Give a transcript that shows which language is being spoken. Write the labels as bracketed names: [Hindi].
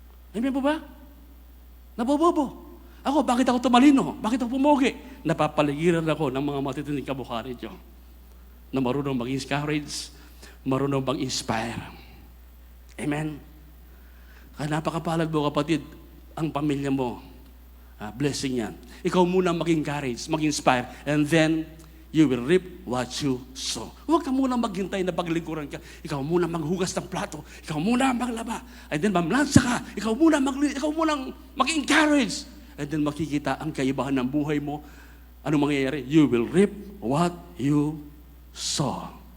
[Filipino] Amen po ba? Nabobobo. Ako, bakit ako tumalino? Bakit ako pumogi? Napapaligiran ako ng mga matitinding kamukha ninyo na marunong mag-encourage, marunong mag-inspire. Amen? Kaya napakapalad mo, kapatid, ang pamilya mo. Blessing yan. Ikaw muna mag-encourage, mag-inspire, [English] and then you will reap what you sow. [Filipino] Huwag ka muna maghintay na paglingkuran ka. Ikaw muna maghugas ng plato. Ikaw muna maglaba. And then mamlansa ka. Ikaw muna mag-encourage. And then makikita ang kaibahan ng buhay mo. Ano mangyayari? [English] You will reap what you sow.